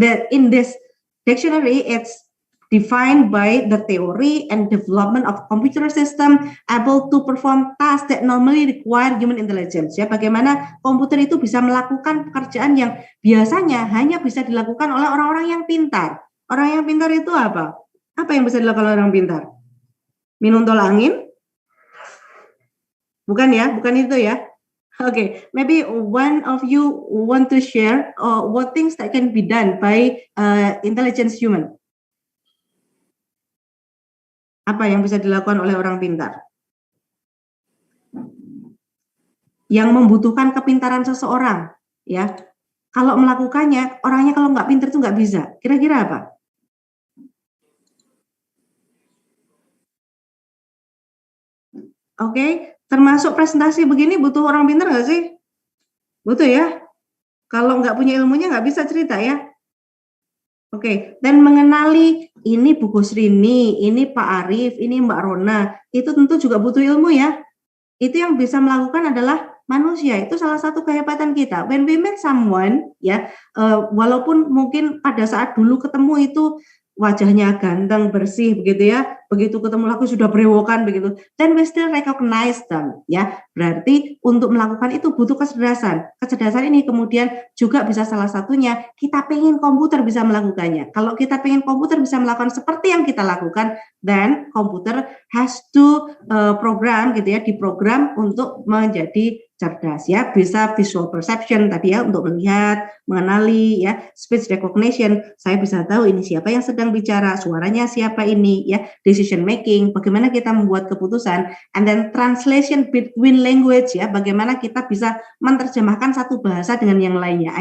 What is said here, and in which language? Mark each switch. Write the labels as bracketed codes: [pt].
[en] In this dictionary, it's defined by the theory and development of computer system able to perform tasks that normally require human intelligence, ya. [id] Bagaimana komputer itu bisa melakukan pekerjaan yang biasanya hanya bisa dilakukan oleh orang-orang yang pintar. Orang yang pintar itu apa? Apa yang bisa dilakukan oleh orang pintar? Minum tol angin? Bukan ya, bukan itu ya. [en] Okay, maybe one of you want to share what things that can be done by intelligent human. [id] Apa yang bisa dilakukan oleh orang pintar? Yang membutuhkan kepintaran seseorang, ya. Kalau melakukannya, orangnya kalau nggak pintar tuh nggak bisa. Kira-kira apa? Oke, termasuk presentasi begini butuh orang pintar nggak sih? Butuh ya. Kalau nggak punya ilmunya nggak bisa cerita ya. Oke, dan mengenali ini Bu Kusrini, ini Pak Arief, ini Mbak Rona, itu tentu juga butuh ilmu ya. Itu yang bisa melakukan adalah manusia. Itu salah satu kehebatan kita. [en] When we meet someone, [id] ya, walaupun mungkin pada saat dulu ketemu itu wajahnya ganteng, bersih, begitu ya. Begitu ketemu lagi sudah berewokan begitu. [en] Then we still recognize them, ya. [id] Berarti untuk melakukan itu butuh kecerdasan. Kecerdasan ini kemudian juga bisa salah satunya kita pengen komputer bisa melakukannya. Kalau kita pengen komputer bisa melakukan seperti yang kita lakukan, then komputer [en] has to program [id] gitu ya, diprogram untuk menjadi cerdas ya, bisa visual perception tadi ya untuk melihat, mengenali ya, speech recognition, saya bisa tahu ini siapa yang sedang bicara, suaranya siapa ini ya, decision making, bagaimana kita membuat keputusan, [en] and then translation between language [id] ya, bagaimana kita bisa menerjemahkan satu bahasa dengan yang lainnya.